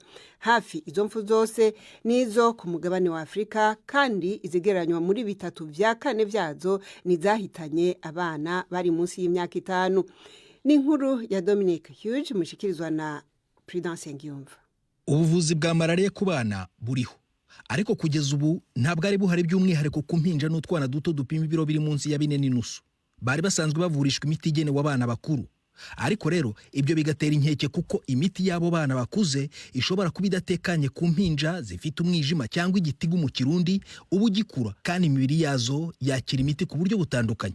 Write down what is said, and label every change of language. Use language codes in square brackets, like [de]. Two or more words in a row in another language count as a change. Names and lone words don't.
[rn] Hafi izo mpfu zose nizo ku mugabane wa Afrika, kandi izigeranywa muri 3/4 vyazo nizahitanye abana bari munsi y'imyaka 5. Ni inkuru ya Dominic Hughes mushikirizwa na Prudence Ngiyumva. [rw] Ubuvuzi bwa malaria ku bana buriho, ariko kugeza ubu ntabwo ari buhari by'umwihariko ku mpinja n'utwana duto dupima ibiro biri munsi ya 4.5. Bari basanzwe bavurishwa imiti igenewe abana bakuru. Ariko rero ibyo bigatera inkeke kuko imiti y'abo bana bakuze ishobora kuba idatekanye ku mpinja zifite umwijima cyangwa igitigu mu Kirundi ubu gikura, kandi imibiri yazo yakira imiti ku buryo butandukanye.